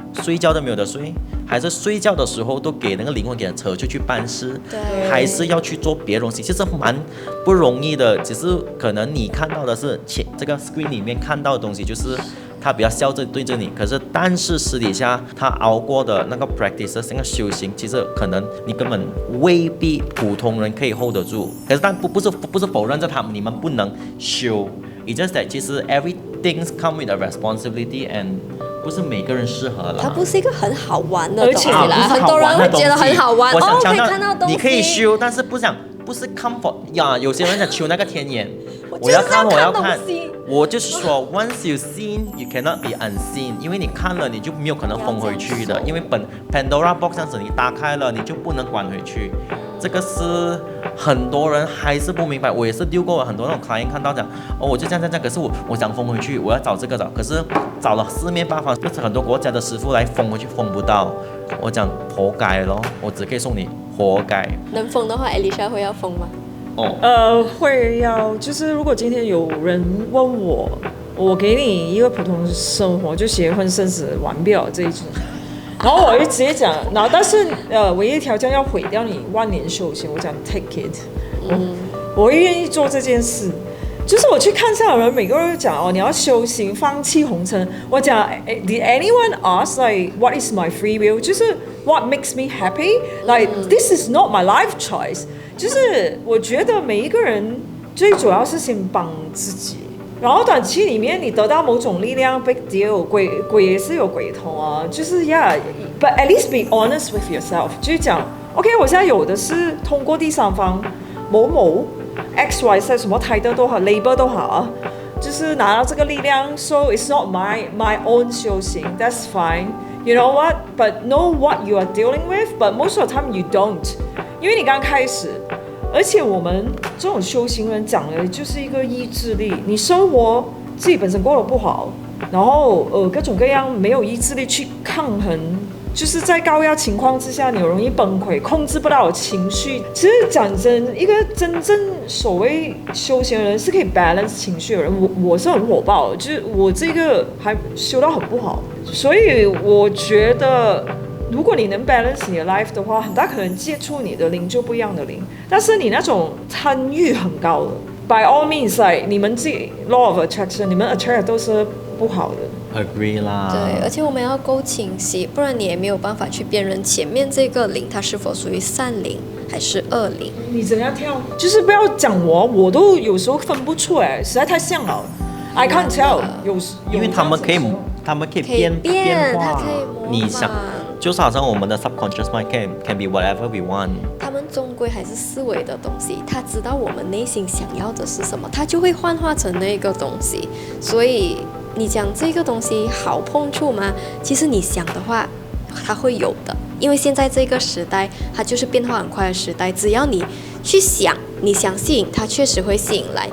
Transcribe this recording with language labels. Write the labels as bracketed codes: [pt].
[zh] 睡觉都没有得睡，还是睡觉的时候都给那个灵魂给人扯出去办事，还是要去做别的东西，其实蛮不容易的。只是可能你看到的是这个 screen 里面看到的东西，就是他比较笑着对着你，但是私底下他熬过的那个 practice 那个修行，其实可能你根本未必普通人可以 hold 得住。可是但不是否认着你们不能修， it's just that 其实 everything come with a responsibility and。不是每个人适合了，它不是一个很好玩的东西啦，很多人会觉得很好玩，我想强调，可以看到东西，你可以修，但是不是 comfort 呀。有些人想求那个天眼，我要看，我就是说 ， once you seen, you cannot be unseen，因为你看了，你就没有可能封回去的，因为Pandora box 这样子你打开了，你就不能关回去。这个是很多人还是不明白，我也是丢过很多那种 client 看到讲，哦，我就这样，可是我想封回去，我要找这个找，可是找了四面八方，就是很多国家的师傅来封回去，封不到，我讲活该咯，我只可以送你活该。能封的话 ，Alicia 会要封吗？会要，就是如果今天有人问我给你一个普通生活，就结婚生子完不了这一种。然后我就直接讲，然后但是唯一条件要毁掉你万年修行，我讲 take it，我会愿意做这件事。就是我去看下的人，每个人都讲哦，你要修行，放弃红尘。 [en] 我讲，Did anyone ask like what is my free will？就是 what makes me happy？Like this is not my life choice。 [zh] 就是我觉得每一个人最主要是先帮自己。 [en] 然后短期里面你得到某种力量 ，big deal，鬼也是有鬼头啊，就是 yeah，but at least be honest with yourself， 就是讲 ，OK，我现在有的是通过第三方某某 XYZ 什么 title 都好 ，label 都好啊，就是拿到这个力量 ，so it's not my own 修行 ，that's fine，you know what？But know what you are dealing with，but most of the time you don't，因为你刚开始。 [zh] 而且我们这种修行人讲的就是一个意志力，你生活自己本身过得不好，然后各种各样没有意志力去抗衡，就是在高压情况之下，你容易崩溃，控制不到情绪。其实讲真，一个真正所谓修行人是可以 balance 情绪的人，我是很火爆的，就是我这个还修到很不好，所以我觉得。如果你能 balance 你的 life 的话，很大可能接触你的灵就不一样的灵。但是你那种参与很高的 ， by all means，你们自己 law of attraction， 你们 attract 都是不好的。 agree 啦。对，而且我们要够清晰，不然你也没有办法去辨认前面这个灵它是否属于善灵还是恶灵。你怎样跳？就是不要讲我都有时候分不出来，实在太像了。 [en] I can't tell， [zh] 因为他们可以变化，它可以模仿。你想。 [en] 就是好像我们的 subconscious mind can be whatever we want。 [zh] 他们终归还是思维的东西，他知道我们内心想要的是什么，他就会幻化成那个东西。所以你讲这个东西好碰触吗？其实你想的话，它会有的。因为现在这个时代，它就是变化很快的时代，只要你去想，你想吸引，它确实会吸引来。